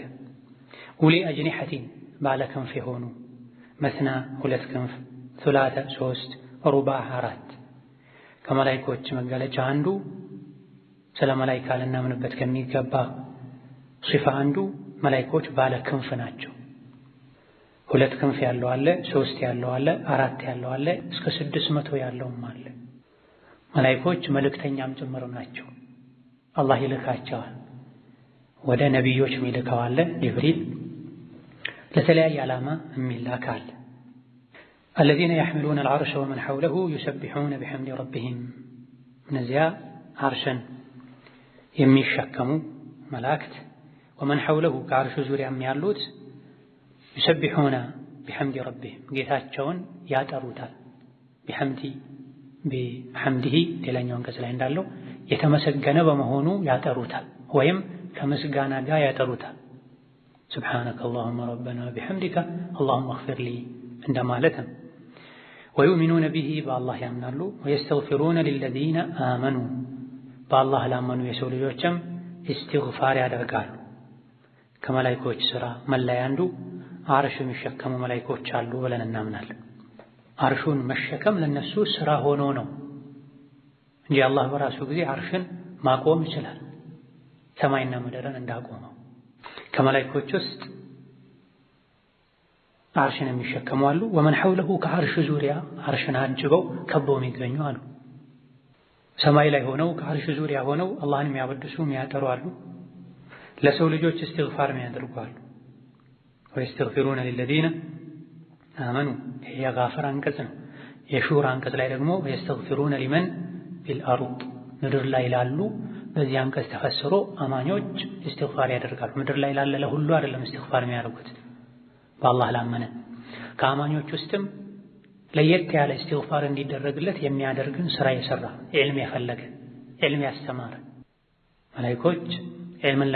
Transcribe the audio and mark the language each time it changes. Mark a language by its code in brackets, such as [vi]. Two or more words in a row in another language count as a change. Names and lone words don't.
[ar] أولي أجنحة [am] ባለ ክንፍ የሆኑ መስና 2 ክንፍ፣ ሱላተ 3፣ ሩባዕ 4። ከመላኢኮች መገለጫ አንዱ ስለ መላኢካ ልናምንበት ከሚገባ ሲፋ አንዱ መላኢኮች ባለ ክንፍ ናቸው። 2 ክንፍ ያለው አለ፣ 3 ያለው አለ፣ 4 ያለው አለ፣ እስከ 600 ያለውም አለ። መላኢኮች መልእክተኛም ጭምር ናቸው። አላህ ይልካቸዋል ወደ ነቢዮች የሚልከው አለ ጅብሪል ለተለያየ ዓላማ የሚላክ አለ። [ar] الذين يحملون العرش ومن حوله يسبحون بحمد ربهم [am] እነዚያ አርሽን የሚሸከሙ መላእክት [ar] ومن حوله [am] ከአርሹ ዙሪያም ያሉት [ar] يسبحون بحمد ربهم [am] ጌታቸውን ያጠሩታል። بحمده ሌላኛው አንቀጽ ላይ እንዳለው የተመሰገነ በመሆኑ ያጠሩታል ወይም ከምስጋና ጋር ያጠሩታል። [ar] سبحانك اللهم ربنا بحمدك اللهم اغفر لي [am] እንደማለት ነው። [ar] ويؤمنون به بالله [am] ያምናሉ [ar] ويستغفرون للذين آمنوا بالله [am] ላመኑ የሰው ልጆችም استغفار ያደርጋሉ። ከመላእክቶች ሥራ መለያ አንዱ አርሽ የሚሸከሙ መላእክቶች አሉ ብለን እናምናለን። አርሹን መሸከም ለነሱ ሥራ ሆኖ ነው እንጂ አላህ በራሱ ጊዜ አርሽን ማቆም ይችላል ሰማይና ምድርን እንዳቆመው። ከመላእክቶች ውስጥ አርሽን የሚሸከሙ አሉ። [ar] ومن حوله [am] ከአርሽ ዙሪያ አርሽን አጅበው ከበው የሚገኙ አሉ። ሰማይ ላይ ሆነው ከአርሽ ዙሪያ ሆነው አላህን የሚያወድሱ የሚያጠሩ አሉ። ለሰው ልጆች እስትግፋር የሚያደርጉ አሉ። [ar] ويستغفرون للذين آمنوا [am] የጋፈር አንቀጽ ነው። የሹራ አንቀጽ ላይ ደግሞ [ar] ويستغفرون لمن في الأرض [am] ምድር ላይ ላሉ በዚህ አንቀጽ ተፈስሮ አማኞች እስትግፋር ያደርጋሉ። ምድር ላይ ላለ ለሁሉ አይደለም እስትግፋር የሚያደርጉት በአላህ ላመነ ከአማኞች ውስጥም ለየት ያለ እስትግፋር እንዲደረግለት የሚያደርግን ስራ የሰራ ዒልም የፈለገ ዒልም ያስተማረ መላእክቶች ዒልምን